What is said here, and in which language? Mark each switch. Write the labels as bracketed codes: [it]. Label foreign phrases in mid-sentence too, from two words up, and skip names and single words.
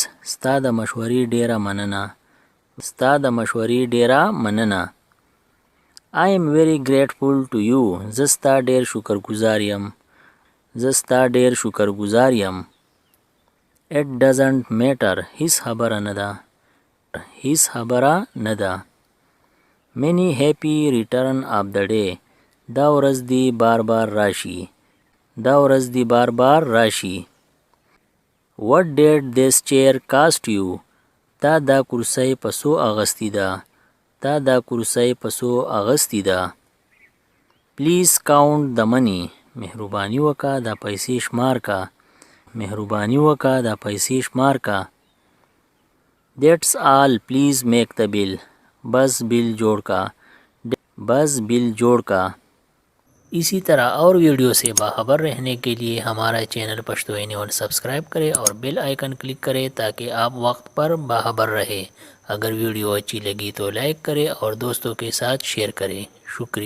[ps] ستا د مشورې ډیره مننه. ستا د مشورې ډیره مننه. [en] I am very grateful to you. [ps] زه ستا ډیر شکرګزار یم. زه ستا ډیر شکرګزار یم. [en] It doesn't matter. [ps] هیڅ خبره نه ده. هیڅ خبره نه ده. [en] Many happy return of the day. [ps] دا ورځ دی بار بار راشي. دا ورځ دی بار بار راشي. [en] What did this chair cost you? [ps] تا دا کرسی په څو اغستی ده. تا دا کرسی په څو اغستی ده. [en] Please count the money. [ps] مهرباني وکړه دا پیسې شمار کا. مهرباني وکړه دا پیسې شمار کا. [en] That's all. Please make the bill. [ps] بس بل جوړ کا. بس بل جوړ کا. [ur] اسی طرح اور ویڈیو سے باخبر رہنے کے لیے ہمارا چینل پشتو اینی ون سبسکرائب کریں اور [en] bell icon click [ur] کریں تاکہ آپ وقت پر باخبر رہے. اگر ویڈیو اچھی لگی تو لائک کریں اور دوستوں کے ساتھ شیئر کریں.